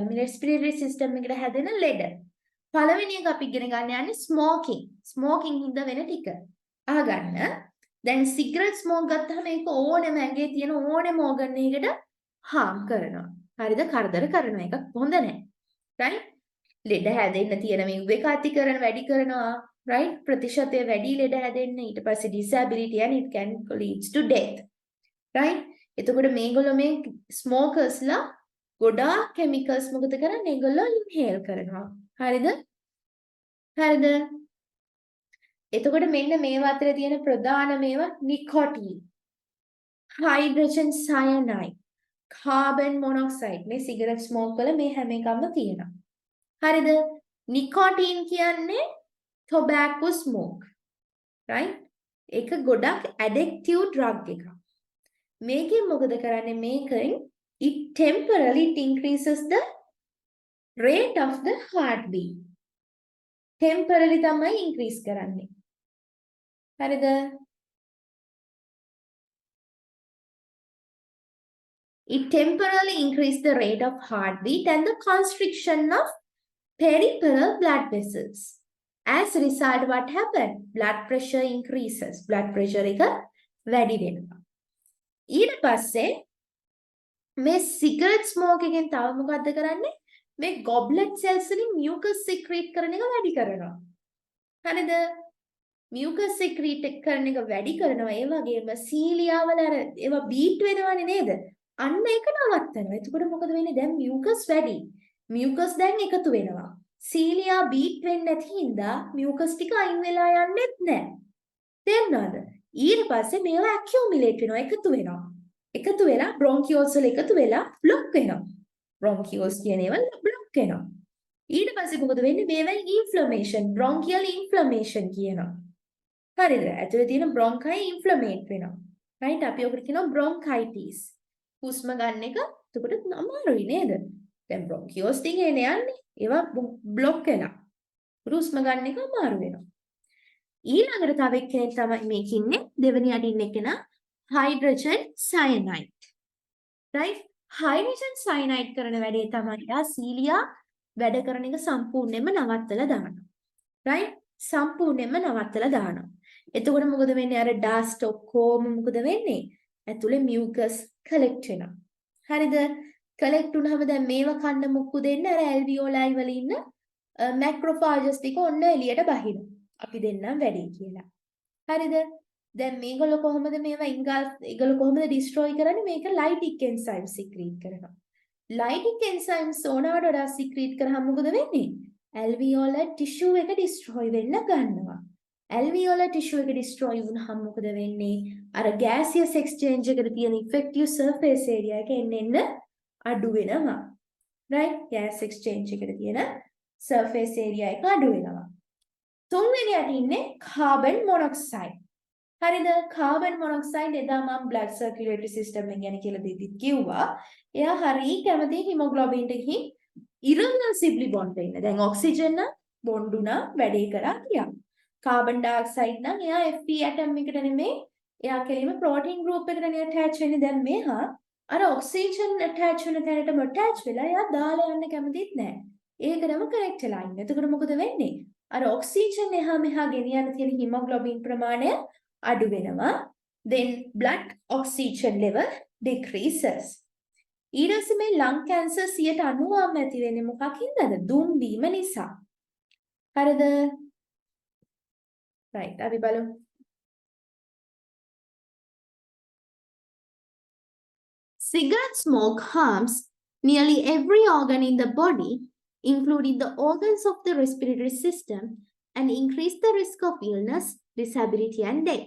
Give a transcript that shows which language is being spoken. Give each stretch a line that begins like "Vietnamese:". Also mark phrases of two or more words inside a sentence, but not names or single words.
English: Respiratory system
Sinhala: එකට හැදෙන ලෙඩ. පළවෙනි එක අපි ඉගෙන ගන්න යන්නේ smoking. Smoking හින්දා වෙන ටික. අහගන්න. දැන්
English: cigarette smoke
Sinhala: ගත්තාම ඒක ඕනෙම ඇඟේ තියෙන ඕනෙම organ එකකට harm කරනවා. හරිද? කරදර කරනවා. ඒක හොඳ නැහැ. right? ලෙඩ හැදෙන්න තියෙන මේ එක අතිකරන වැඩි කරනවා.
English: right?
Sinhala: ප්‍රතිශතය වැඩි ලෙඩ හැදෙන්න ඊට පස්සේ
English: disability and it can leads to death. right?
Sinhala: එතකොට මේගොල්ලෝ මේ ස්මෝකර්ස්ලා ගොඩාක් කෙමිකල්ස් මොකද කරන්නේ? ඒගොල්ලෝ ඉන්හේල් කරනවා. හරිද? හරිද? එතකොට මෙන්න මේවා අතර තියෙන ප්‍රධාන මේවා නිකොටින්,
English: hydrogen cyanide, carbon monoxide.
Sinhala: මේ
English: cigarette smoke
Sinhala: වල මේ හැම එකක්ම තියෙනවා. හරිද? නිකොටින් කියන්නේ
English: tobacco smoke. right?
Sinhala: ඒක ගොඩක්
English: addictive drug
Sinhala: එකක්. මේකෙන් මොකද කරන්නේ? මේකෙන්
English: it temporarily increases the rate of the heartbeat.
Sinhala: temporarily තමයි increase කරන්නේ. හරිද?
English: It temporarily increases the rate of heartbeat and the constriction of peripheral blood vessels. As a result, what happened? Blood pressure increases. Blood pressure
Sinhala: එක වැඩි වෙනවා. ඊට පස්සේ මේ
English: cigarette smoke
Sinhala: එකෙන් තව මොකද්ද කරන්නේ? මේ
English: goblet cells
Sinhala: වලින්
English: mucus secrete
Sinhala: කරන එක වැඩි කරනවා. හරිද?
English: mucus secrete
Sinhala: කරන එක වැඩි කරනවා. ඒ වගේම සීලියා වල අර ඒවා beat වෙනවනේ නේද? අන්න ඒක නවත්තනවා. එතකොට මොකද වෙන්නේ? දැන් mucus වැඩි. mucus දැන් එකතු වෙනවා. සීලියා beat වෙන්නේ නැති හින්දා mucus ටික අයින් වෙලා යන්නෙත් නැහැ. තේරුණාද? ඊට පස්සේ මේවා accumulate වෙනවා, එකතු වෙනවා. එකතු වෙලා bronchioles වල එකතු වෙලා block වෙනවා. bronchioles කියන ඒවා block වෙනවා. ඊට පස්සේ මොකද වෙන්නේ? මේවෙන්
English: inflammation, bronchial inflammation
Sinhala: කියනවා. හරිද? ඇතුලේ තියෙන
English: bronchi inflammate
Sinhala: වෙනවා. right? අපි ඔකට කියනවා bronchitis. හුස්ම ගන්න එක එතකොට අමාරුයි නේද? දැන් bronchioles ටික එන්නේ යන්නේ. ඒවා block වෙනවා. හුස්ම ගන්න එක අමාරු වෙනවා. ඊළඟට තව එක්කෙනෙක් තමයි මේක ඉන්නේ. දෙවෙනි අඩින් එක්කෙනා
English: hydrogen cyanide.
Sinhala: right?
English: hydrogen cyanide
Sinhala: කරන වැඩේ තමයි යා සීලියා වැඩ කරන එක සම්පූර්ණයෙන්ම නවත්තලා දානවා. right? සම්පූර්ණයෙන්ම නවත්තලා දානවා. එතකොට මොකද වෙන්නේ? අර dust ඔක්කොම මොකද වෙන්නේ? ඇතුලේ
English: mucus collect
Sinhala: වෙනවා. හරිද? collect වුණාම දැන් මේව කන්න මුක්කු දෙන්න අර alveoli වල ඉන්න macrophages ටික ඔන්න එළියට බහිනවා. අපි දෙන්නම් වැඩි කියලා. හරිද? දැන් මේගොල්ලෝ කොහොමද මේවා ඒගොල්ලෝ කොහොමද destroy කරන්නේ? මේක
English: lytic enzymes secrete
Sinhala: කරනවා.
English: lytic enzymes
Sinhala: ඕනවට වඩා secrete කරාම මොකද වෙන්නේ?
English: alveolar tissue
Sinhala: එක destroy වෙන්න ගන්නවා.
English: alveolar tissue
Sinhala: එක destroy වුණාම මොකද වෙන්නේ? අර
English: gaseous exchange
Sinhala: එකට තියෙන
English: effective surface area
Sinhala: එක එන්න අඩු වෙනවා. right?
English: gas exchange
Sinhala: එකට තියෙන
English: surface area
Sinhala: එක අඩු වෙනවා. තුන්වෙනි යට ඉන්නේ
English: carbon monoxide.
Sinhala: හරිද?
English: carbon monoxide
Sinhala: එදා මම
English: blood circulatory system
Sinhala: එක ගැන කියලා දෙද්දිත් කිව්වා. එයා හරිය කැමති hemoglobin එකකින්
English: irreversibly bond
Sinhala: වෙන්න. දැන් oxygen නම් bond උනා වැඩේ කරා කියලා.
English: carbon dioxide
Sinhala: නම් එයා
English: Fe atom
Sinhala: එකට නෙමෙයි එයා කෙලින්ම
English: protein group
Sinhala: එකකට attach වෙන්නේ. දැන් මෙහා අර
English: oxygen attach
Sinhala: වෙන තැනටම attach වෙලා එයා දාලා යන්න කැමතිත් නැහැ. ඒකටම connect වෙලා ඉන්න. එතකොට මොකද වෙන්නේ? අර oxygen එහා මෙහා ගෙනියන්න තියෙන hemoglobin ප්‍රමාණය අඩු වෙනවා.
English: Then blood oxygen level decreases.
Sinhala: ඊට පස්සේ මේ
English: lung cancer
Sinhala: 90%ම ඇති වෙන්නේ මොකකින්දද? දුම් බීම නිසා. හරිද? right අපි බලමු.
English: Cigarette smoke harms nearly every organ in the body, including the organs of the respiratory system, and increase the risk of illness, disability, and death.